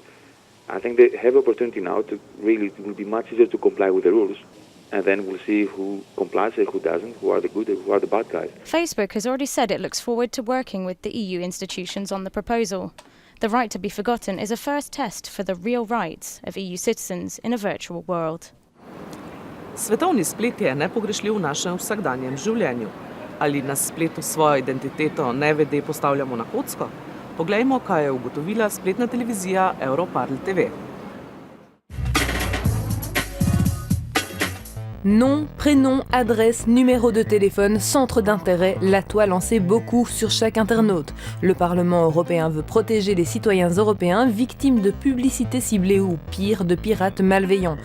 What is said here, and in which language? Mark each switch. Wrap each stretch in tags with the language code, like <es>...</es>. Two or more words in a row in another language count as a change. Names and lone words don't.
<en>I think they have opportunity now to really, it will be much easier to comply with the rules. And then we'll see who complies and who doesn't, who are the good and who are the bad guys. Facebook has already said it looks forward to working with the EU institutions on the proposal. The right to be forgotten is a first test for the real rights of EU citizens in a virtual world.</en> <sl>Svetovni splet je nepogrešljiv v našem vsakdanjem življenju. Ali na spletu svojo identiteto nevede postavljamo na kocko? Poglejmo, kaj je ugotovila spletna televizija Europarl TV.</sl> <fr>Nom, prénom, adresse, numéro de téléphone, centre d'intérêt, la toile en sait beaucoup sur chaque internaute. Le Parlement européen veut protéger les citoyens européens victimes de publicités ciblées ou, pire, de pirates malveillants.</fr>